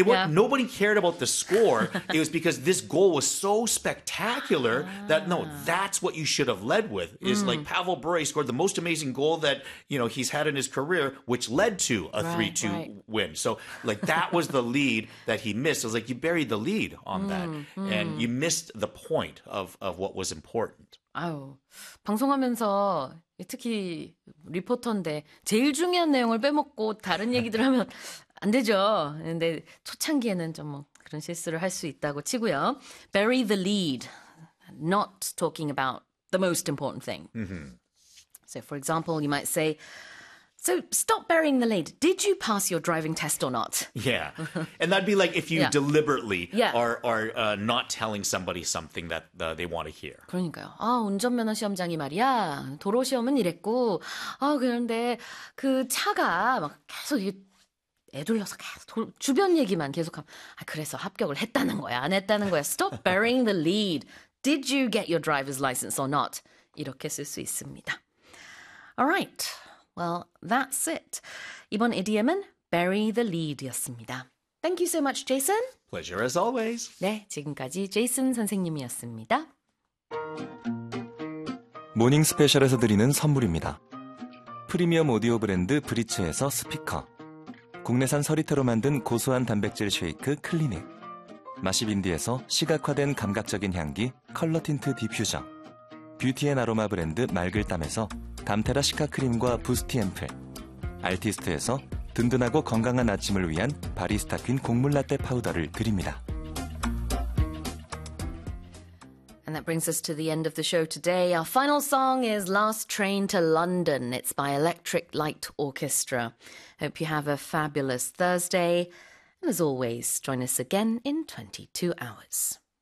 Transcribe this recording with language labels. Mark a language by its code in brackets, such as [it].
[en] Nobody cared about the score. It was because this goal was so spectacular that's what you should have led with. Is like Pavel Bure scored the most amazing goal that you know he's had in his career, which led to a 3-2 win. So like that was the lead that he missed. It was like you buried the lead on that, and you missed the point of what was important. [ko] 아유, 방송하면서 특히 리포터인데 제일 중요한 내용을 빼먹고 다른 얘기들 하면 안 되죠. 근데 초창기에는 좀 뭐 그런 실수를 할 수 있다고 치고요. [en] Bury the lead, not talking about the most important thing. So for example, you might say, so stop burying the lead. Did you pass your driving test or not? Yeah. And that'd be like if you deliberately are not telling somebody something that they want to hear. [ko] 그러니까요. 아, 운전면허 시험장이 말이야. 도로 시험은 이랬고. 아, 그런데 그 차가 막 계속 애둘러서 계속 주변 얘기만 계속하면 아, 그래서 합격을 했다는 거야, 안 했다는 거야. [en] Stop burying the lead. Did you get your driver's license or not? [ko] 이렇게 쓸 수 있습니다. [en] All right. Well, that's it. [ko] 이번 idiom은 bury the lead였습니다. [en] Thank you so much, Jason. Pleasure as always. [ko] 네, 지금까지 제이슨 선생님이었습니다. 모닝 스페셜에서 드리는 선물입니다. 프리미엄 오디오 브랜드 브리츠에서 스피커, 국내산 서리태로 만든 고소한 단백질 쉐이크 클리닉, 마시빈디에서 시각화된 감각적인 향기 컬러 틴트 디퓨저, 뷰티 앤 아로마 브랜드 말글땀에서 담테라 시카 크림과 부스티 앰플, 알티스트에서 든든하고 건강한 아침을 위한 바리스타 퀸 곡물 라떼 파우더를 드립니다. [en] And that brings us to the end of the show today. Our final song is Last Train to London. It's by Electric Light Orchestra. Hope you have a fabulous Thursday. And as always, join us again in 22 hours.